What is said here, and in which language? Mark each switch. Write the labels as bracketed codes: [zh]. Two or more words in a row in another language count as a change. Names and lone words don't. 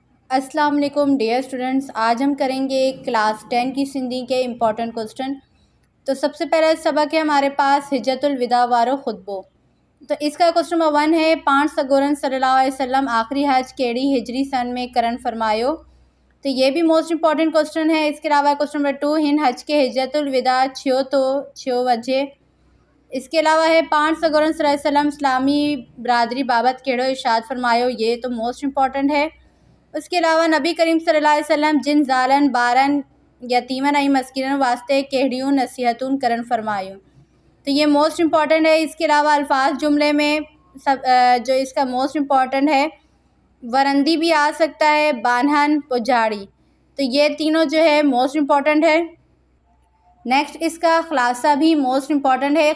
[ar] السلام عليكم [en] dear students. [hi] आज हम करेंगे क्लास 10 की सिंधी के [en] important question. [hi] तो सबसे पहला सबक है हमारे पास हिज्जतुल विदा वारो खुतबो। तो इसका [en] question number 1 [hi] है, [sd] पाण सगोरन [ar] صلى الله عليه وسلم [sd] आखिरी हज केड़ी हिजरी सन में करन फरमायो। [hi] तो ये भी [en] most important question [hi] है। इसके अलावा [en] question number 2, [sd] हिन हज के हिज्जतुल विदा छियो तो छियो वजह। [hi] इसके अलावा है, [sd] पाण सगोरन [ar] صلى الله عليه وسلم [sd] इस्लामी बरादरी बाबत केड़ो इरशाद फरमायो। [hi] ये तो [en] most important [hi] है। उसके अलावा [sd] नबी करीम [ar] صلى الله عليه وسلم [sd] जिन ज़ालन बारन यतीमन ऐं मस्किनन वास्ते कहिड़ियूं नसीहतूं करन फरमायूं। [hi] तो ये [en] most important [hi] है। इसके अलावा अल्फाज जुमले में जो इसका [en] most important [hi] है, वरंदी भी आ सकता है, बानहन, पुजाड़ी। तो ये तीनों जो है [en] most important [hi] है। नेक्स्ट इसका ख़ुलासा भी [en] most important [hi] है।